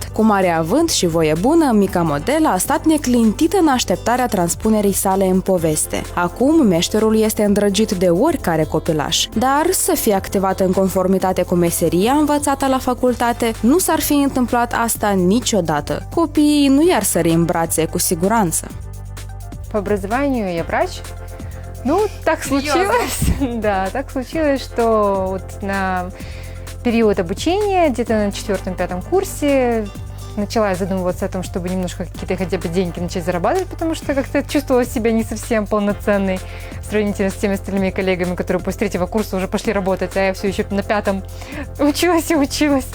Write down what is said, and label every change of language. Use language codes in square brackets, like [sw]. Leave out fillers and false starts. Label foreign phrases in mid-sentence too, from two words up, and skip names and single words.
[ro] Cu mare avânt și voie bună, mica modelă a stat neclintită în așteptarea transpunerii sale în poveste. Acum, meșterul este îndrăgit de oricare copilaș, dar să fie activat în conformitate cu meseria învățată la facultate, nu s-ar fi întâmplat asta niciodată. Copiii nu i-ar sări în brațe cu siguranță. [ru] По образованию я врач. Ну, так случилось. Да, так случилось, что вот на период обучения, где-то на 4-5 курсе, начала я задумываться о том, чтобы немножко какие-то хотя бы деньги начать зарабатывать, потому что как-то чувствовала себя не совсем полноценной сравнительно с теми остальными коллегами, которые после 3-го курса уже пошли работать, а я все еще на 5-м училась и училась.